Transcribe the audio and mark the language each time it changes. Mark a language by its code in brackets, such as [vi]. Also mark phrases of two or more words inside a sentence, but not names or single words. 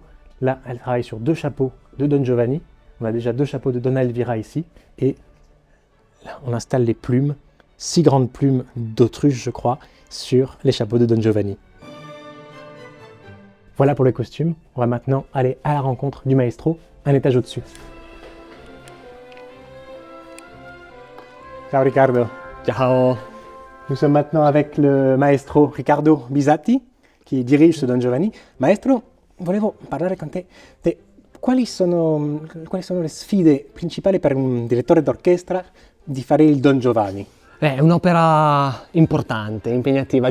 [fr] Là, elle travaille sur 2 chapeaux de Don Giovanni. On a déjà 2 chapeaux de Donna Elvira ici. Et là, on installe les plumes, 6 grandes plumes d'autruche, je crois, sur les chapeaux de Don Giovanni. Voilà pour le costume. On va maintenant aller à la rencontre du maestro, un étage au-dessus. [it] Ciao Riccardo. Ciao. [fr] Nous sommes maintenant avec le maestro Riccardo Bisatti, qui dirige ce Don Giovanni. [it] Maestro, volevo parlare con te. Quali sono le sfide principali per un direttore d'orchestra di fare il Don Giovanni? È un'opera importante, impegnativa.